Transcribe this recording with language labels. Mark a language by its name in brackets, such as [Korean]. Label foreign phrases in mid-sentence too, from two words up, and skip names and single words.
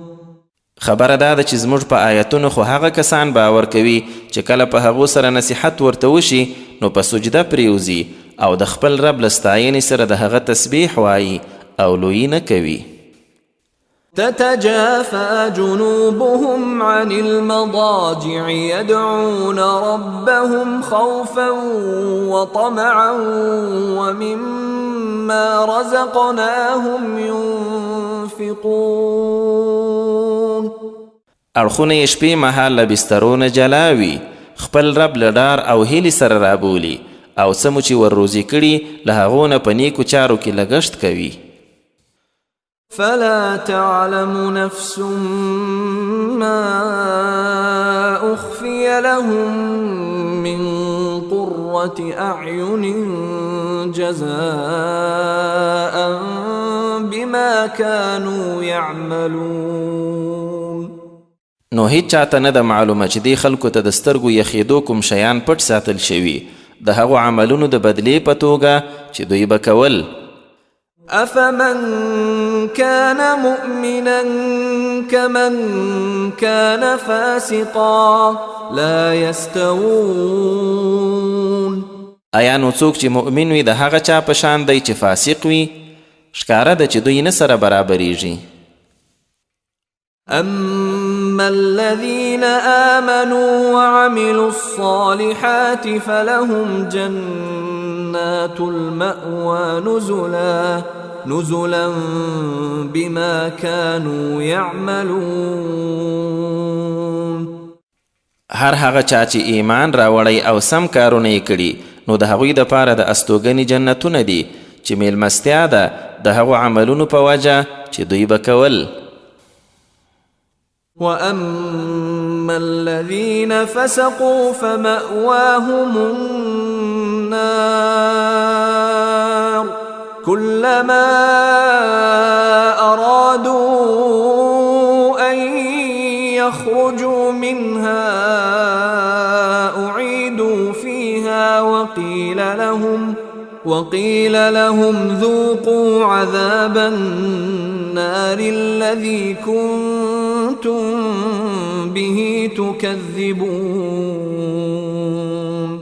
[Pashto] خبره دا ده چې زموږ په آیتونو خو هغه کسان باور کوي چې کله په هغو سره نصیحت ورته وشي نو په سجده پریوزي او د خپل رب له ستاینې سره د هغه تسبیح وایي او لویي نه کوي. [Arabic] تتجافى جنوبهم عن المضاجع يدعون ربهم خوفا وطمعا ومما رزقناهم ينفقون. [Pashto] اړخونه یې شپې مهال له بسترونه جلا وي، خپل رب له ډار او هیلې سره رابولي او څه مو چې ور روزي کړي له هغو نه په نیکو چارو کې لګښت کوي. [Arabic] فلا تعلم نفس ما أخفي لهم من قرة أعين جزاء بما كانوا يعملون. [Pashto] نو هیڅ چاته نه ده معلومه چې دې خلکو ته د سترګو یخېدو کوم شیان پټ ساتل شوي د هغو عملونو د بدلې په توګه چې دوی به کول. [Arabic] أفمن كان مؤمنا كمن كان فاسقا لا يستوون. [Pashto] آیا نو څوک چې مؤمن وي د هغه چا په شان دی چې فاسق وي؟ ښکاره ده چې دوی نه سره برابریږي. [Arabic] أما الذين آمنوا وعملوا الصالحات فلهم جنات المأوى نزلا بما كانوا يعملون. [Pashto] هر هغه چا چې ایمان راوړی او سم کارونه یې کړي نو د هغوی دپاره د استوګنې جنتونه دي چې میلمستیا ده د هغو عملونو په وجه چې دوی به کول. [Arabic] وأما الذين فسقوا فمأواهم النار كلما أرادوا أن يخرجوا منها أعيدوا فيها وقيل لهم ذوقوا عذاب النار الذي كنتم به تكذبون.